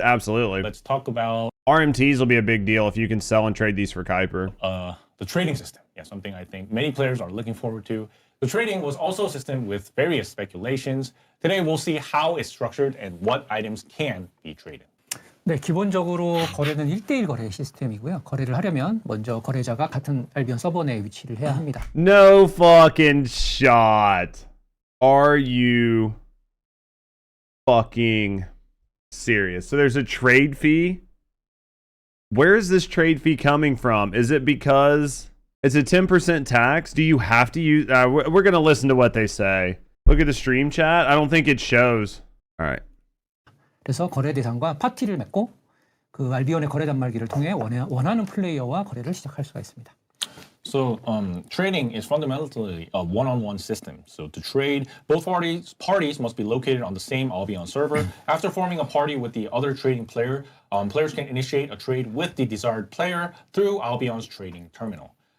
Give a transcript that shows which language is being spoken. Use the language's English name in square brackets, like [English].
[English] Absolutely. Let's talk about RMTs will be a big deal if you can sell and trade these for Kuiper. The trading system. Yeah, something I think many players are looking forward to. The trading was also a system with various speculations. Today we'll see how it's structured and what items can be traded. [Korean] 네, 기본적으로 거래는 1대1 거래 시스템이고요. 거래를 하려면 먼저 거래자가 같은 알비온 서버 내에 위치를 해야 합니다. [English] No fucking shot. Are you fucking serious? So there's a trade fee? Where is this trade fee coming from? Is it because it's a 10% tax? Do you have to use... we're going to listen to what they say. Look at the stream chat. I don't think it shows. All right. [Korean] 그래서 거래 대상과 파티를 맺고 그 알비온의 거래 단말기를 통해 원하는 플레이어와 거래를 시작할 수가 있습니다. [English] So trading is fundamentally a one-on-one system. So to trade, both parties must be located on the same Albion server. After forming a party with the other trading player, players can initiate a trade with the desired player through Albion's trading terminal.